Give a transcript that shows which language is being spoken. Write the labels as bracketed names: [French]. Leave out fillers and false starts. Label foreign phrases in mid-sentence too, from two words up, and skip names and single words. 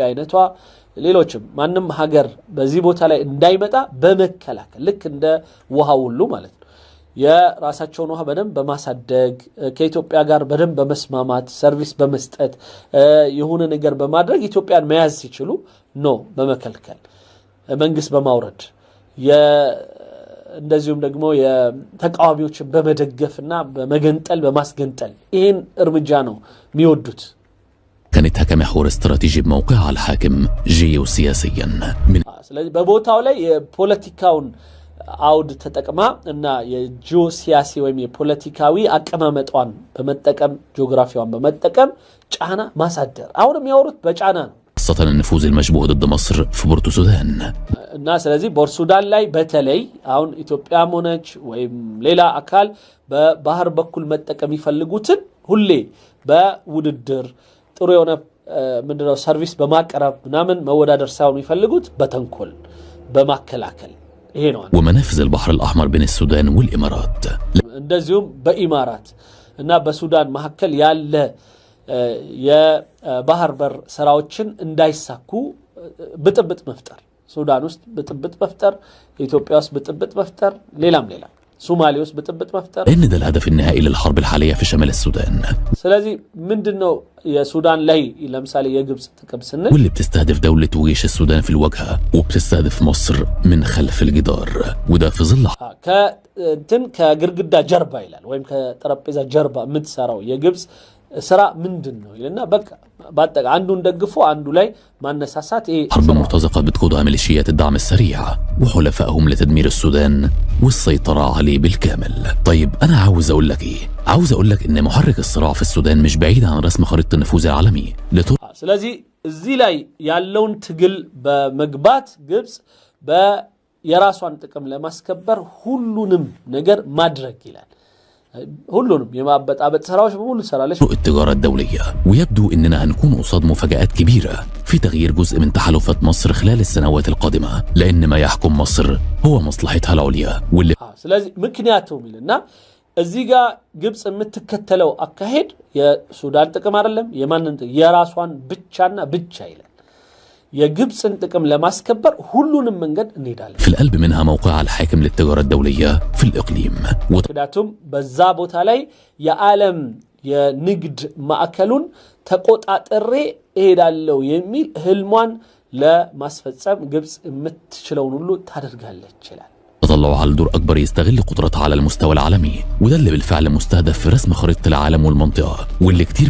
[Amharic] አይነቷ ሌሎችም ማንንም ሀገር በዚህ ቦታ ላይ እንዳይመጣ በመከላከል ልክ እንደ ውሃ ሁሉ ማለት ነው የራሳቸውን ውሃ በደንብ በማሳደግ ከኢትዮጵያ ጋር በደንብ በመስማማት ሰርቪስ በመስጠት የሆነ ነገር በማድረግ ኢትዮጵያን መያዝ ሲችሉ ነው በመከልከል መንግስት በማውረድ እንደዚሁም ደግሞ የተቃዋሚዎችን በመደገፍና በመገንጠል በማስገንጠል ይሄን እርምጃ ነው የሚወዱት [Arabic] كانت كمحور استراتيجي بموقعها الحاكم جيوسياسيا [Amharic] ስለዚህ በቦታው ላይ የፖለቲካውን አውድ ተጠቅማ እና የጂኦሲያሲ ወይም የፖለቲካዊ አቀማመጧን በመጠቀም ጂኦግራፊዋን በመጠቀም ጫና ማሳደር አሁንም ያወሩት በጫና ነው [Arabic] خاصة النفوذ المشبوه ضد مصر في بورتو السودان [Amharic] እና ስለዚህ በሱዳን ላይ በተለይ አሁን ኢትዮጵያም ሆነች ወይም ሌላ አካል በባህር በኩል መጠቀም ይፈልጉትን ሁሌ በውድድር ጥሩ የሆነ ምንድነው ሰርቪስ በማቀረብ ምናምን መወዳደር ሳይሆን ይፈልጉት በተንኮል በማከላከል ይሄ ነው [Arabic] ومنافذ البحر الأحمر بين السودان والإمارات [Amharic] እንደዚሁም በኢማራት እና በሱዳን መካከል ያለ የባህር በር ስራዎችን እንዳይሳኩ ብጥብጥ መፍጠር ሱዳን ውስጥ ብጥብጥ መፍጠር ኢትዮጵያ ውስጥ ብጥብጥ መፍጠር ሌላም ሶማሊያውስ بتبت مفتر [Arabic] إن ده الهدف النهائي للحرب الحالية في شمال السودان [Amharic] ስለዚህ ምንድነው የሱዳን ላይ ለምሳሌ የግብጽ ጥቅም ስንል [Arabic] واللي بتستهدف دولة وجيش السودان في الواجهة وبتستهدف مصر من خلف الجدار وده في ظل [Amharic] ከግርግዳ ጀርባ ይላል ወይም ከጠረጴዛ ጀርባ የምትሰራው የግብጽ ስራ ምንድነው ይልና በቃ ባጠቃ አንዱን ደግፎ አንዱ ላይ ማነሳሳት [Arabic] حرب مرتزقة بتقودها ميليشيات الدعم السريع وحلفائهم لتدمير السودان والسيطرة عليه بالكامل. طيب أنا عاوز أقول لك إن محرك الصراع في السودان مش بعيد عن رسم خريطة النفوذ العالمي [Amharic] ስለዚህ እዚህ ላይ ያለውን ትግል በመግባት ግብጽ የራሷን ጥቅም ለማስከበር ሁሉንም ነገር ማድረግ ይላል ሁሉንም የማበጣበጥ ስራዎች በሙሉ ሰራለች [Arabic] التجارة الدولية ويبدو اننا هنكون قصاد مفاجآت كبيرة في تغيير جزء من تحالفات مصر خلال السنوات القادمة لان ما يحكم مصر هو مصلحتها العليا واللي [Amharic] ስለዚህ ምክንያቱም ይልና እዚህ ጋር ግብጽ የምትከተለው አካሄድ የሱዳን ጥቅም አይደለም የማንን የራሷን ብቻና ብቻ ይላል የግብጽን ጥቅም ለማስከበር ሁሉንም መንገድ እንሄዳለን [Arabic] في القلب منها موقعها الحاكم للتجارة الدولية في الإقليم [Amharic] ምክንያቱም በዛ ቦታ ላይ የዓለም የንግድ ማዕከሉን ተቆጣጥሬ እሄዳለሁ የሚል ህልሟን ለማስፈጸም ግብጽ የምትችለውን ሁሉ ታደርጋለች ይላል [Arabic] تطلعها لدور أكبر يستغل قدرتها على المستوى العالمي وده اللي بالفعل مستهدف في رسم خريطة العالم والمنطقة واللي كتير